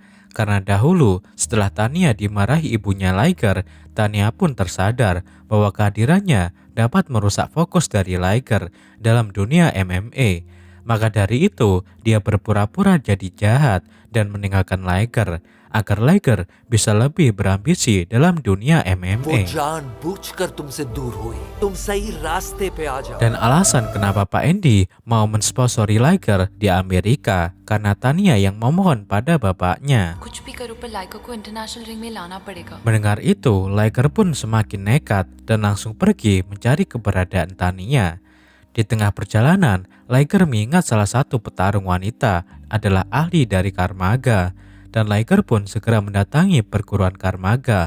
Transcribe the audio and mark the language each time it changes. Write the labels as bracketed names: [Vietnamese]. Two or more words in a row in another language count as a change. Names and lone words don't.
[Indonesian] Karena dahulu setelah Tania dimarahi ibunya Liger, Tania pun tersadar bahwa kehadirannya dapat merusak fokus dari Liger dalam dunia MMA. Maka dari itu dia berpura-pura jadi jahat dan meninggalkan Liger agar Liger bisa lebih berambisi dalam dunia वो MMA. [Hindi] जानबूझकर तुमसे दूर हुई तुम सही रास्ते पे आ जाओ [Indonesian] Dan alasan kenapa Pak Andy mau mensponsori Liger di Amerika karena Tania yang memohon pada bapaknya. [Hindi] कुछ भी करो पर लाइका को [English] international ring [Hindi] में लाना पड़ेगा। [Indonesian] Mendengar itu, Liger pun semakin nekat dan langsung pergi mencari keberadaan Tania. Di tengah perjalanan, Liger mengingat salah satu petarung wanita adalah ahli dari Karmaga, dan Liger pun segera mendatangi perguruan Karmaga.